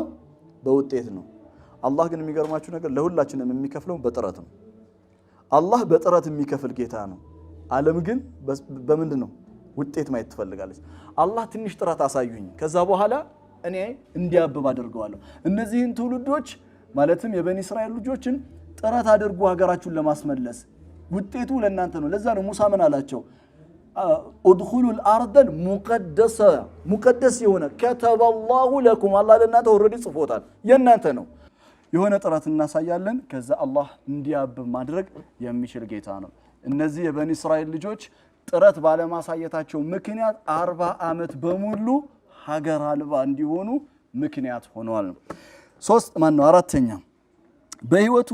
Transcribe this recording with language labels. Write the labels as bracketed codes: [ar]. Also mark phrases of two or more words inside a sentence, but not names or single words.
[am] በውጤት ነው። አላህ ግን የሚገርማችሁ ነገር ለሁላችንም የሚከፍለው በጥረት ነው። አላህ በጥረት የሚከፍል ጌታ ነው። ዓለም ግን በምንድነው? ውጤት ማየት ትፈልጋለች። አላህ ትንሽ ጥረት አሳዩኝ ከዛ በኋላ እኔ እንዲያብብ አደርገዋለሁ። እነዚህን ትውልዶች ማለትም የበኒ እስራኤል ልጆችን ጥረት አድርጉ ሀገራችሁን ለማስመለስ፣ ውጤቱ ለእናንተ ነው። ለዛ ነው ሙሳ ምን አላቸው? [ar] ادخلوا الارض المقدسه [am] ሙቀደስ የሆነ [ar] كتب الله لكم [am] አላህ ለእናንተ ኦሬዲ ጽፎታል፣ የእናንተ ነው። የሆነ ጥረት እናሳያለን ከዛ አላህ እንዲያብብ ማድረግ የሚችል ጌታ ነው። እነዚህ የበኒ እስራኤል ልጆች ጥረት ባለማሳየታቸው ምክንያት 40 ዓመት በሙሉ ሀገር አልባ እንዲሆኑ ምክንያት ሆነዋል። አራተኛ በህይወት